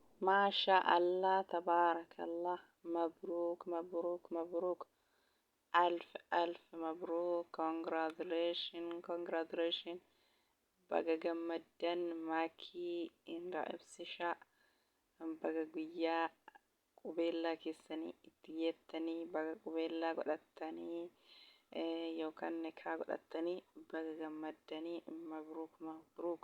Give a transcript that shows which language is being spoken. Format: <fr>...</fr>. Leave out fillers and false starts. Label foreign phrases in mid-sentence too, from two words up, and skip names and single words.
<ar>ما شاء الله تبارك الله. مبروك مبروك مبروك. ألف ألف مبروك.</ar> <en>congratulation.</en> <om>Baga gammaddan maakii irraa ibsishaa. Baga guyyaa qubeellaa keessanii itti geettanii baga qubeellaa godhattanii yookaan nikaa godhattanii baga gammaddanii</om> <ar>مبروك مبروك.</ar>